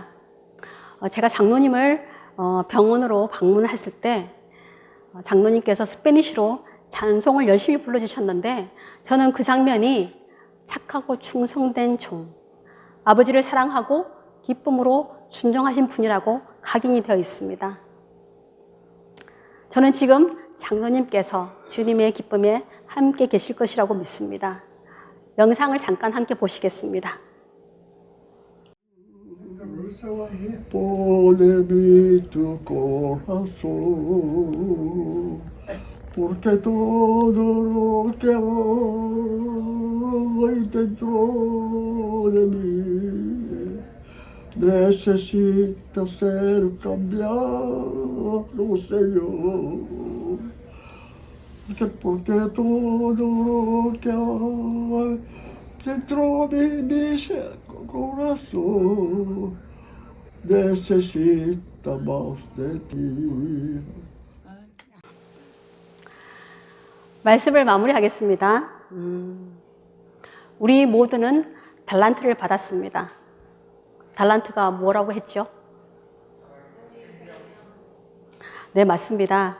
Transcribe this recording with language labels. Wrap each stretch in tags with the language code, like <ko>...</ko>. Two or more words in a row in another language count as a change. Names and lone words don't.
<ko>제가 장로님을 병원으로 방문했을 때 장로님께서 스페니쉬로 찬송을 열심히 불러주셨는데 저는 그 장면이 착하고 충성된 종, 아버지를 사랑하고 기쁨으로 순종하신 분이라고 각인이 되어 있습니다. 저는 지금 장로님께서 주님의 기쁨에 함께 계실 것이라고 믿습니다. 영상을 잠깐 함께 보시겠습니다.</ko> <es>Pone mi tu corazón, porque todo lo que hay dentro de mí necesita ser cambiado, Señor. Porque todo lo que hay dentro de mi corazón necesita más de ti.</es> <ko>말씀을 마무리하겠습니다. 우리 모두는 달란트를 받았습니다. 달란트가 뭐라고 했죠? 네, 맞습니다.</ko>